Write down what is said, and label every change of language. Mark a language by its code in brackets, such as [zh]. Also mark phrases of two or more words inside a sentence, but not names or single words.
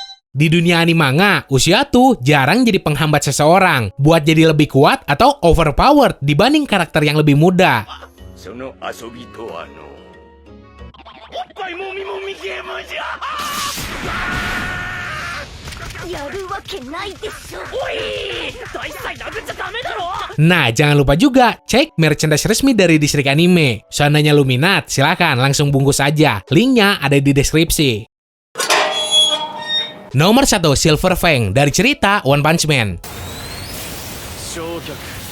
[id] Di dunia anime manga, usia tuh jarang jadi penghambat seseorang buat jadi lebih kuat atau overpowered dibanding karakter yang lebih muda. [ja] その遊びとはのおっぱいもみもみゲームじゃやるわけないでしょ。おい大祭殴っちゃダメだろ [id] Nah, jangan lupa juga cek merchandise resmi dari distrik anime. Seandainya lu minat, silahkan langsung bungkus aja. Linknya ada di deskripsi. Nomor 1, Silver Fang dari cerita One Punch Man. [ja] 焼却